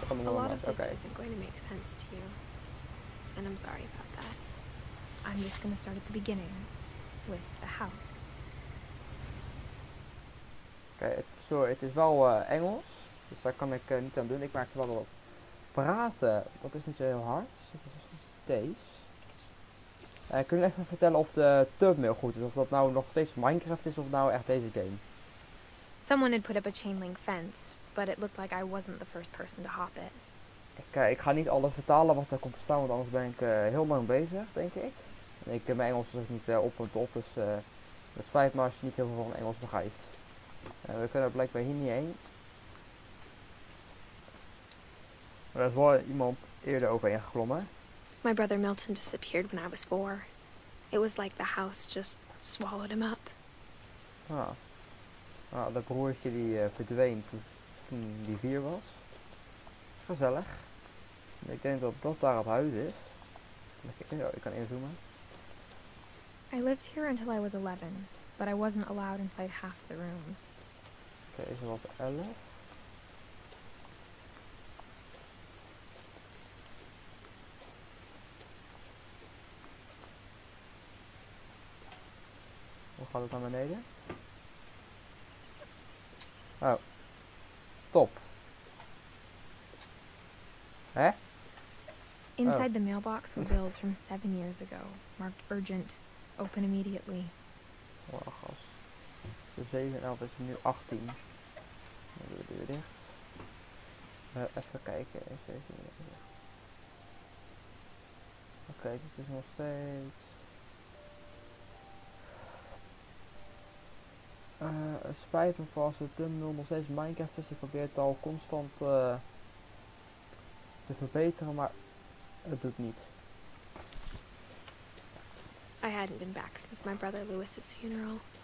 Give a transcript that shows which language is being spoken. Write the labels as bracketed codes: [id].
[en] A lot of this isn't going to make sense to you, and I'm sorry about that. I'm just going to start at the beginning, with the house. [nl] Oké, sorry, het is wel Engels, dus daar kan ik niet aan doen. Ik maak wel wat praten, dat is niet zo heel hard. Dus deze. Kun je even vertellen of de thumbnail goed is, of dat nou nog steeds Minecraft is of nou echt deze game? [en] Someone had put up a chain link fence, but it looked like I wasn't the first person to hop it. [nl] Ik ga niet alles vertalen wat er komt te staan, want anders ben ik heel lang bezig, denk ik. Mijn Engels is ook niet op en top, dus het spijt me als je niet heel veel van Engels begrijpt. We kunnen blijkbaar hier niet heen. Maar er is wel iemand eerder overheen geklommen. [en] My brother Milton disappeared when I was 4. It was like the house just swallowed him up. [nl] Dat broertje die verdween toen die 4 was. Gezellig. Ik denk dat dat daar het huis is. Ik kan inzoomen. [en] I lived here until I was 11, but I wasn't allowed inside half the rooms. [nl] Oké, deze was 11. Hoe gaat het naar beneden? Oh. Top. Hè? [en] Inside the mailbox were bills from 7 years ago, marked urgent, open immediately. [nl] Oh, gas. De 7 en 11 is nu 18. Dan doen we die weer dicht. Even kijken. Oké, dit is nog steeds. Het spijt me voor als de thumbnail nog steeds Minecraft is. Ik probeer het al constant te verbeteren, maar het doet niet. [en] I hadn't been back since my brother Lewis's funeral.